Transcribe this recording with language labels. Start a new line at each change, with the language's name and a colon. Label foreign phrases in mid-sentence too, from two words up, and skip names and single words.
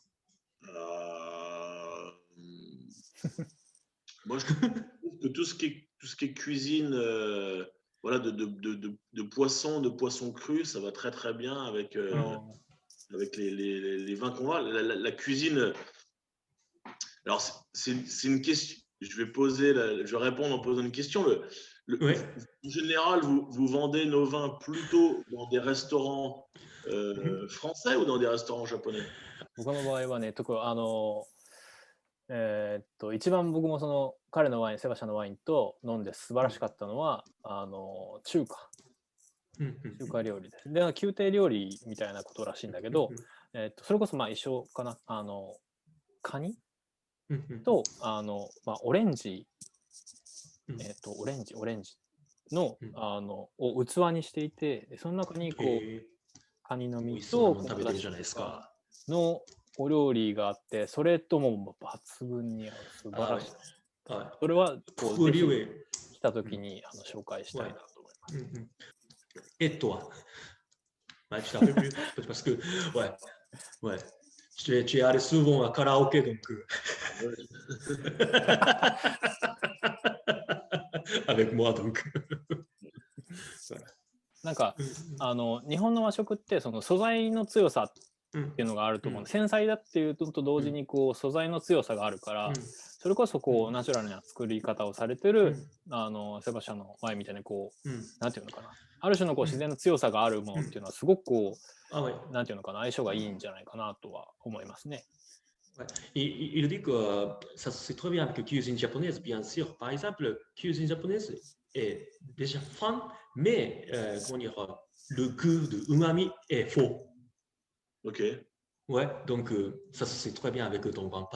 French: Moi, je trouve que tout ce qui est cuisine, voilà, de poisson cru, ça va très très bien avec les vins qu'on a. La cuisine. Alors, c'est une question. Je vais répondre en posant une question. En général, vous vendez nos vins plutôt dans des restaurants français ou dans des restaurants japonais?
Japanese: 僕の場合はね、一番僕もその彼のワイン、セバシャのワインと飲んで素晴らしかったのは、中華料理です。で、宮廷料理みたいなことらしいんだけど、それこそ一緒かな、カニとオレンジ、オレンジのを器にしていて、その中にこうカニの身とのお料理があって、それとも抜群に合う、素晴らしい。それはこうぜひ来た時に紹介したいなと思います。
French: Et toi? Tu t'en fais plus parce que tu es allé souvent à karaoké donc avec moi donc
Japanese: なんか日本の和食ってその素材の強さっていうのがあると思う。繊細だっていうのと同時にこう素材の強さがあるから、それこそこうナチュラルな作り方をされてるセバシャのワインみたいにこうなんていうのかな、ある種のこう自然の強さがあるものっていうのはすごくこうなんていうのかな、相性がいいんじゃないかなとは思いますね。
French: Il dit que ça c'est très bien avec la cuisine japonaise, bien sûr. Par exemple, la cuisine japonaise est déjà fin, mais comment dire, le goût de umami est fort. Ok. Ouais, donc ça c'est très bien avec ton vin.